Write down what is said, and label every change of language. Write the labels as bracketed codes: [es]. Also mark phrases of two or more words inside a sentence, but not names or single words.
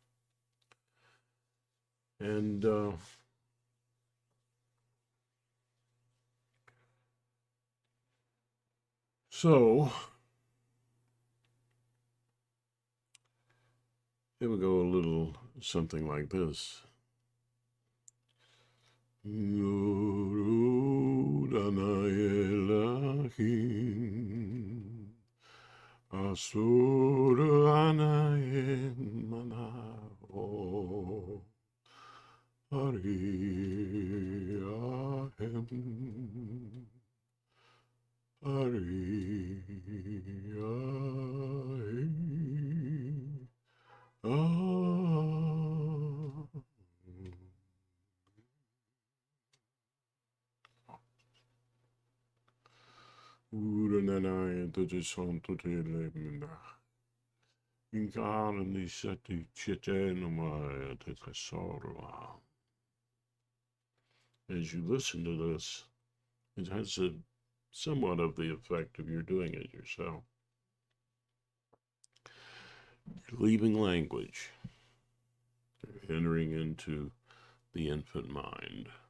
[en] And so it would go a little something like this. Asura anaye manao Hari ahem Hari ahem Urananaya tuti santo te lemina. Incarni seti chitenumaya te tesorua. As you listen to this, it has a somewhat of the effect of you're doing it yourself. You're leaving language. You're entering into the infant mind.